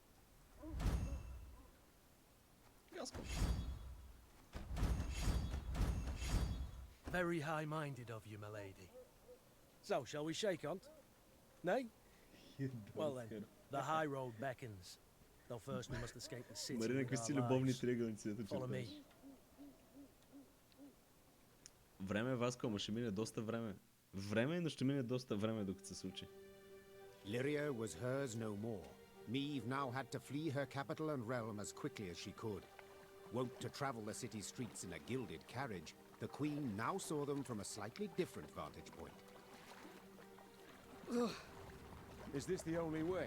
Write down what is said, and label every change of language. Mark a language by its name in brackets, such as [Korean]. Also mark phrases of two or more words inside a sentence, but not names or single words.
[English] Very high-minded of you, my lady. So, shall we shake on't? Nay? Well then, the high road beckons. Though first we must escape the city [Bulgarian] Марина, [English] with [Bulgarian] какви [English] our [Bulgarian] любовни [English] lives. [Bulgarian] триъгълници да [English] Follow me. [Bulgarian] черташ. Време, Васко, ама ще мине доста време. Време, но ще мине доста време, докато се случи. [English] Lyria was hers no more. Meyve now had to flee her capital and realm as quickly as she could. Wont to travel the city streets in a gilded carriage, the Queen now saw them from a slightly different vantage point. Is this the only way?